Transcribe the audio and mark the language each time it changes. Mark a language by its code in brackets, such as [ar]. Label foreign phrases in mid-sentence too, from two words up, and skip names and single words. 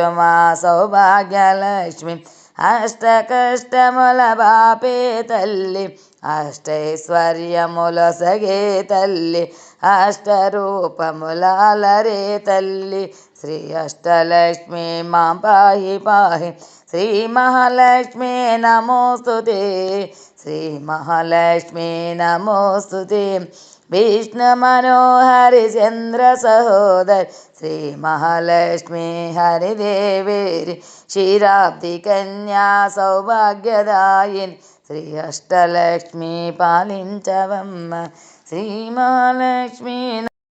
[te] మా సౌభాగ్యలక్ష్మి అష్ట కష్టముల బాపే తల్లి అష్టైశ్వర్యముల సగే తల్లి అష్టరూపములాలరే తల్లి శ్రీ అష్టలక్ష్మి మా పాహి పాహి [sa] श्री महालक्ष्मी नमोस्तुते श्री महालक्ष्मी नमोस्तुते विष्णु मनोहरि चंद्र सहोदरि श्री महालक्ष्मी हरिदेवेरि क्षीराब्धि कन्या सौभाग्यदायिनि श्री अष्टलक्ष्मी पालिंचवम्म श्री महालक्ष्मी।